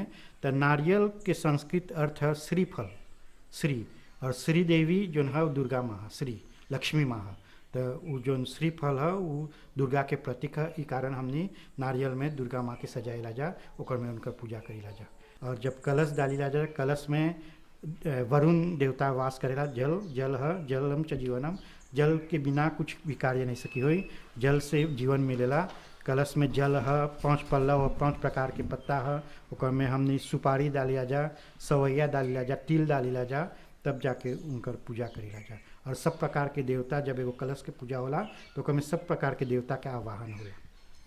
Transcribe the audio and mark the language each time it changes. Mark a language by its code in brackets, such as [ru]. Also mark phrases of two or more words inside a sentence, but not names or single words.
[bho] तो नारियल के संस्कृत अर्थ है श्रीफल, श्री, और श्री देवी जो है वो दुर्गा माँ, श्री लक्ष्मी माँ है। तो वो जो श्रीफल है वो दुर्गा के प्रतीक है। इस कारण हमने नारियल में दुर्गा माँ के सजाएला जा, ओकर में उनका पूजा करीला जा। और जब कलश डालीला जा, कलश में वरुण देवता वास करेला। जल, जल है [sa] जलम च जीवनम, [bho] जल के बिना कुछ भी कार्य नहीं सकी हुई, जल से जीवन मिलेला। कलश में जल है, 5 पल्लव है, 5 प्रकार के पत्ता है, ओकर में हमने सुपारी डालिया जा, सवैया डालिला जा, तिल डालिला जा, तब जाके उनकर पूजा करीला जा। और सब प्रकार के देवता, जब एगो कलश के पूजा होला तो ओकर में सब प्रकार के देवता के आवाहन होला।